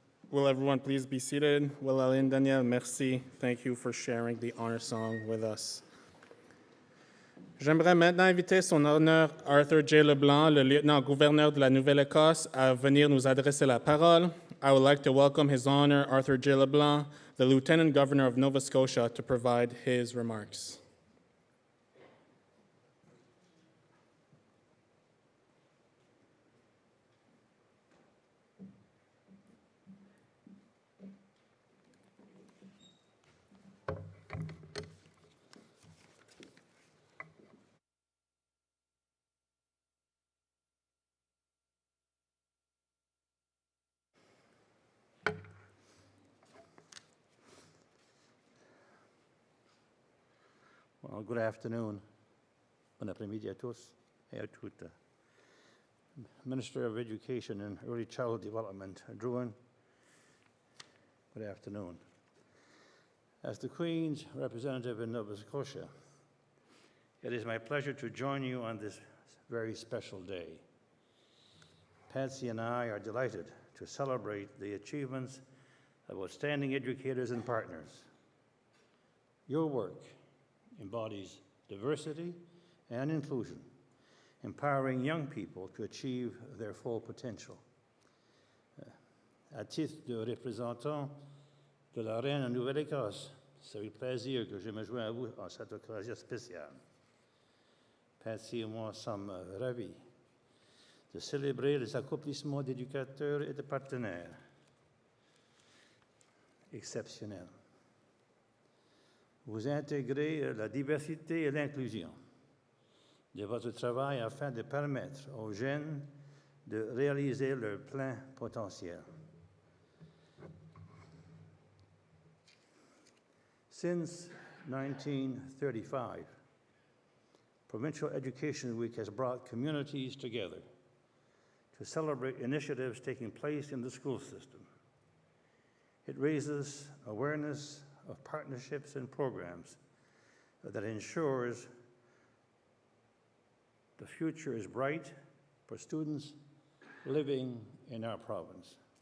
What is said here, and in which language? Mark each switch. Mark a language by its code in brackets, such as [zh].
[en] Will everyone please be seated? Will Aline Daniel, merci. Thank you for sharing the honor song with us. [fr] J'aimerais maintenant inviter son honneur Arthur J. Leblanc, le lieutenant-gouverneur de la Nouvelle-Écosse, à venir nous adresser la parole. [en] I would like to welcome His Honor Arthur J. Leblanc, the Lieutenant Governor of Nova Scotia, to provide his remarks. Well, good afternoon. [fr] Bon après-midi à tous et à toutes. [en] Minister of Education and Early Childhood Development, Druin, good afternoon. As the Queen's representative in Nova Scotia, it is my pleasure to join you on this very special day. Patsy and I are delighted to celebrate the achievements of outstanding educators and partners. Your work embodies diversity and inclusion, empowering young people to achieve their full potential. [fr] À titre de représentant de la Reine en Nouvelle-Écosse, c'est avec plaisir que je me joins à vous en cette occasion spéciale. Patsy et moi sommes ravis de célébrer les accomplissements d'éducateurs et de partenaires exceptionnels. Vous intégrez la diversité et l'inclusion de votre travail afin de permettre aux jeunes de réaliser leur plein potentiel. [en] Since 1935, Provincial Education Week has brought communities together to celebrate initiatives taking place in the school system. It raises awareness of partnerships and programs that ensures the future is bright for students living in our province.